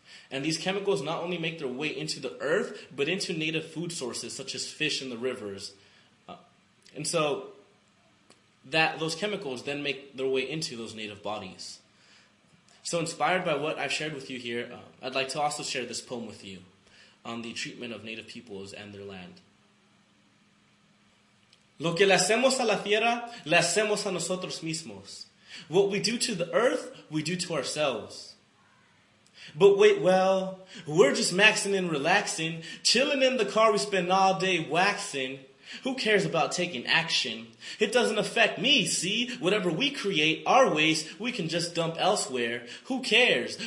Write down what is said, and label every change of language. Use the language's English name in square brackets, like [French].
[English] And these chemicals not only make their way into the earth, but into native food sources such as fish in the rivers. And so that those chemicals then make their way into those native bodies. So inspired by what I've shared with you here, I'd like to also share this poem with you on the treatment of native peoples and their land. [Spanish] Lo que le hacemos a la tierra, le hacemos a nosotros mismos. [English] What we do to the earth, we do to ourselves. But wait, well, we're just maxing and relaxing, chilling in the car we spend all day waxing. Who cares about taking action? It doesn't affect me, see? Whatever we create, our waste, we can just dump elsewhere. Who cares?